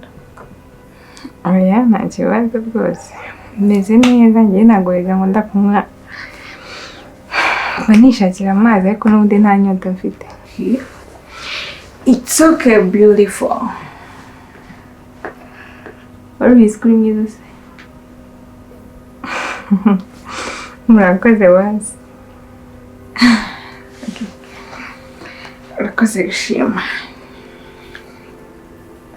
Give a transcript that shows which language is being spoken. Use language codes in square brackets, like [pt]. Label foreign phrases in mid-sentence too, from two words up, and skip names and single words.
[rw] Oya, nta kibazo rwose, meze neza, njye nagorega ngo ndakunywa nishakira amazi ariko n'ubundi nta nyota mfite. [en] It's okay, beautiful. What are you screaming to say? [rw] Murakoze wazi. Urakoze gushima.